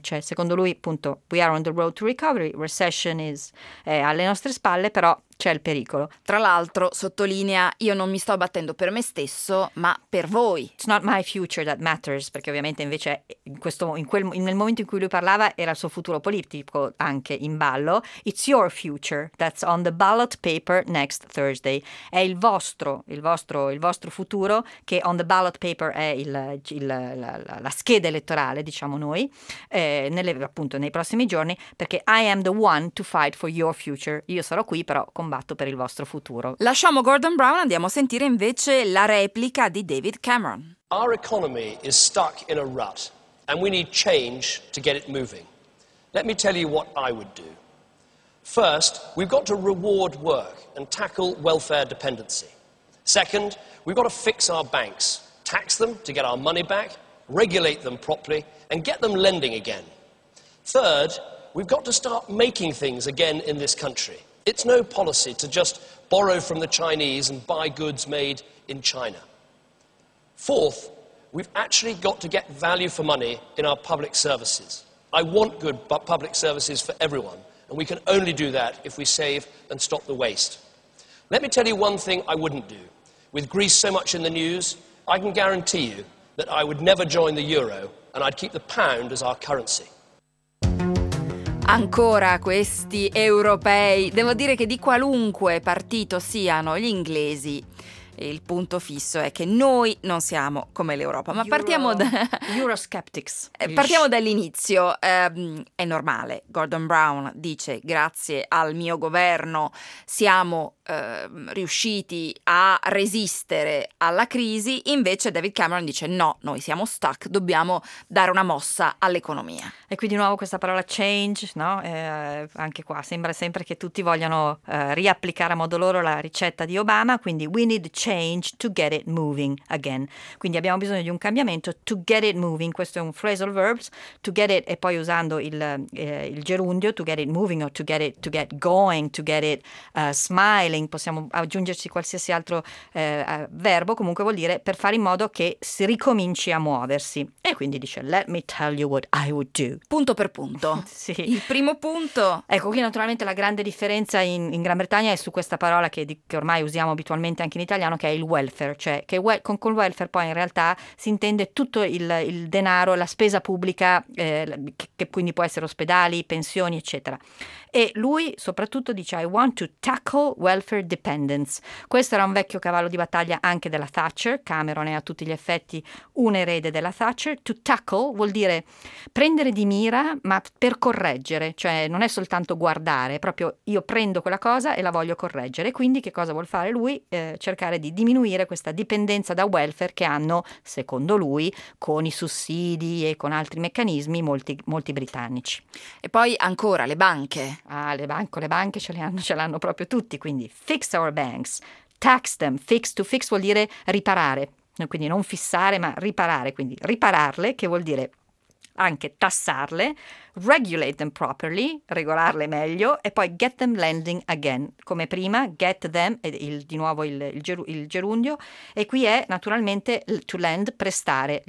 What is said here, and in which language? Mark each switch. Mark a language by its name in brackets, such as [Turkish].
[Italian] Cioè secondo lui, appunto, [English] we are on the road to recovery, [Italian] recession è alle nostre spalle, però c'è il pericolo. Tra l'altro sottolinea, io non mi sto battendo per me stesso ma per voi. [English] It's not my future that matters, [Italian] perché ovviamente invece nel momento in cui lui parlava era il suo futuro politico anche in ballo. [English] It's your future that's on the ballot paper next Thursday. [Italian] È il vostro futuro, che [English] on the ballot paper [Italian] è la scheda elettorale, diciamo noi, appunto nei prossimi giorni, perché [English] I am the one to fight for your future. [Italian] Io sarò qui però con combatto per il vostro futuro. Lasciamo Gordon Brown, andiamo a sentire invece la replica di David Cameron. [English] Our economy is stuck in a rut and we need change to get it moving. Let me tell you what I would do. First, we've got to reward work and tackle welfare dependency. Second, we've got to fix our banks, tax them to get our money back, regulate them properly and get them lending again. Third, we've got to start making things again in this country. It's no policy to just borrow from the Chinese and buy goods made in China. Fourth, we've actually got to get value for money in our public services. I want good public services for everyone, and we can only do that if we save and stop the waste. Let me tell you one thing I wouldn't do. With Greece so much in the news, I can guarantee you that I would never join the euro, and I'd keep the pound as our currency. [Italian] Ancora questi europei. Devo dire che di qualunque partito siano gli inglesi, il punto fisso è che noi non siamo come l'Europa. Ma partiamo da [English] Euroskeptics. [Italian] Partiamo dall'inizio. È normale. Gordon Brown dice: grazie al mio governo siamo riusciti a resistere alla crisi. Invece David Cameron dice: no, noi siamo stuck, dobbiamo dare una mossa all'economia. E qui di nuovo questa parola change, no? Anche qua sembra sempre che tutti vogliano riapplicare a modo loro la ricetta di Obama, quindi [English] we need change to get it moving again, [Italian] quindi abbiamo bisogno di un cambiamento. [English] To get it moving, [Italian] questo è un phrasal verb, [English] to get it, e poi usando il gerundio, to get it moving, or to get going, to get it smile, [Italian] possiamo aggiungerci qualsiasi altro verbo, comunque vuol dire per fare in modo che si ricominci a muoversi. E quindi dice: [English] let me tell you what I would do. [Italian] Punto per punto. Sì. Il primo punto. Ecco, qui naturalmente la grande differenza in Gran Bretagna è su questa parola che ormai usiamo abitualmente anche in italiano, che è il welfare. Cioè, che con welfare poi in realtà si intende tutto il denaro, la spesa pubblica, che quindi può essere ospedali, pensioni, eccetera. E lui soprattutto dice: [English] I want to tackle welfare dependence. [Italian] Questo era un vecchio cavallo di battaglia anche della Thatcher. Cameron è a tutti gli effetti un erede della Thatcher. To tackle vuol dire prendere di mira, ma per correggere, cioè non è soltanto guardare, è proprio io prendo quella cosa e la voglio correggere. Quindi che cosa vuol fare lui? Cercare di diminuire questa dipendenza da welfare che hanno, secondo lui, con i sussidi e con altri meccanismi molti britannici. E poi ancora le banche. Ah, le banche ce l'hanno proprio tutti. [English] Quindi fix our banks, tax them. [Italian] Fix, to fix vuol dire riparare, quindi non fissare ma riparare, quindi ripararle, che vuol dire anche tassarle, [English] regulate them properly, [Italian] regolarle meglio, e poi [English] get them lending again, [Italian] come prima, get them, e di nuovo il gerundio, e qui è naturalmente to lend, prestare.